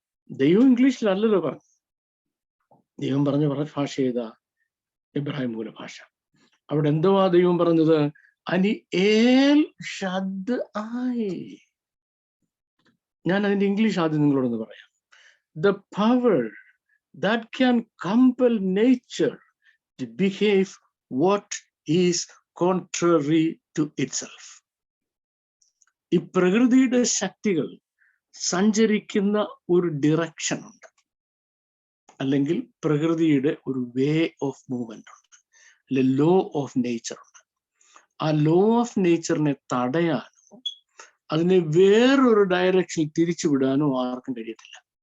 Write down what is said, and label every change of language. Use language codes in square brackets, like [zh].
[ml] ദൈവം ഇംഗ്ലീഷിലല്ലല്ലോ പറഞ്ഞു. ദൈവം പറഞ്ഞ ഭാഷ ഏതാ? എബ്രാഹിം മൂലഭാഷ. അവിടെ എന്തുവാ ദൈവം പറഞ്ഞത്? അനി ഏൽ ഷദ് ആയി. ഞാൻ അതിന്റെ ഇംഗ്ലീഷ് ആദ്യം നിങ്ങളോടൊന്ന് പറയാം. [en] The power that can compel nature to behave what is contrary to itself. [ml] ഈ പ്രകൃതിയുടെ ശക്തികൾ സഞ്ചരിക്കുന്ന ഒരു ഡിറക്ഷൻ ഉണ്ട്, അല്ലെങ്കിൽ പ്രകൃതിയുടെ ഒരു വേ ഓഫ് മൂവ്മെന്റ് ഉണ്ട്, അല്ലെ ലോ ഓഫ് നേച്ചർ ഉണ്ട്. ആ ലോ ഓഫ് നേച്ചറിനെ തടയാനോ അതിനെ വേറൊരു ഡയറക്ഷനിൽ തിരിച്ചുവിടാനോ ആർക്കും കഴിയത്തില്ല.